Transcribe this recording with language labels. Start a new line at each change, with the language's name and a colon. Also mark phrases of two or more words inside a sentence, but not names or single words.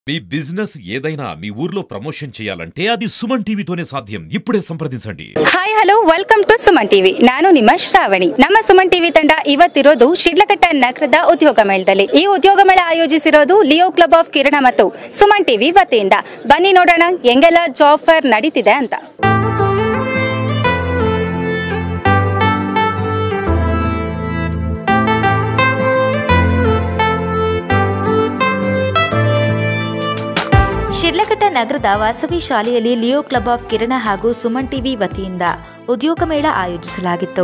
Telugu: మీ బిజినెస్ ఏదైనా మీ ఊర్లో ప్రమోషన్ చేయాలంటే అది సుమన్ టీవీతోనే సాధ్యం. ఇప్పుడే సంప్రదిసండి.
English: Hi hello welcome to Suman TV.
Kannada: ನಾನು ನಿಮ್ಮ ಶ್ರಾವಣಿ. ನಮ್ಮ ಸುಮನ್ ಟಿವಿ ತಂಡ ಇವತ್ತಿರೋದು ಶಿಡ್ಲಘಟ್ಟ ನಗರದ ಉದ್ಯೋಗ ಮೇಳದಲ್ಲಿ. ಈ ಉದ್ಯೋಗ ಮೇಳ ಆಯೋಜಿಸಿರೋದು ಲಿಯೋ ಕ್ಲಬ್ ಆಫ್ ಕಿರಣ ಮತ್ತು ಸುಮನ್ ಟಿವಿ ವತಿಯಿಂದ. ಬನ್ನಿ ನೋಡೋಣ ಹೆಂಗೆಲ್ಲ
English: job fair
Kannada: ನಡೀತಿದೆ ಅಂತ. ಶಿಡ್ಲಘಟ್ಟ ನಗರದ ವಾಸವಿ ಶಾಲೆಯಲ್ಲಿ ಲಿಯೋ ಕ್ಲಬ್ ಆಫ್ ಕಿರಣ ಹಾಗೂ ಸುಮನ್ ಟಿವಿ ವತಿಯಿಂದ ಉದ್ಯೋಗ ಮೇಳ ಆಯೋಜಿಸಲಾಗಿತ್ತು.